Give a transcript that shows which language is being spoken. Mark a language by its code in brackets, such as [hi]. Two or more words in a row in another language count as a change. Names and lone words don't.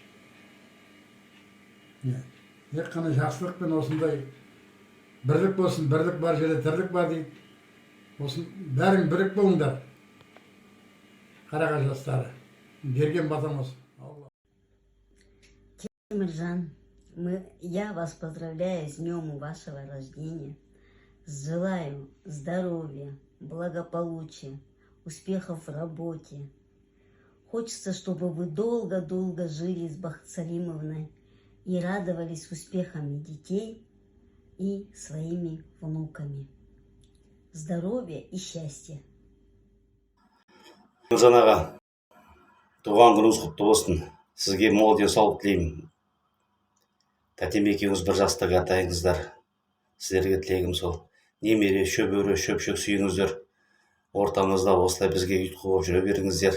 [kk] Тек қана жақсылықпен осындай бірлік болсын, бірлік бар жерде тірлік бар дейді. Осын бәрің бірік болыңдар. Қарағаш жастары. Берген батам осы. Теміржан, [ru] я вас поздравляю с днем вашего рождения. Желаю здоровья, благополучия, успехов в работе. Хочется, чтобы вы долго-долго жили с Бахыт Салимовной и радовались успехами детей и своими внуками. Здоровья и счастья. [kk] Теміржан аға, туған күніңіз құтты болсын. Сізге мол денсаулық тілеймін. Тәтем екеуіңіз бір жастағы атайыңыздар. Сіздерге тілегім сол. Немере, шөбере, шөпшек сүйіңіздер. Ортамызда осылай бізге ұйытқы болып жүре беріңіздер.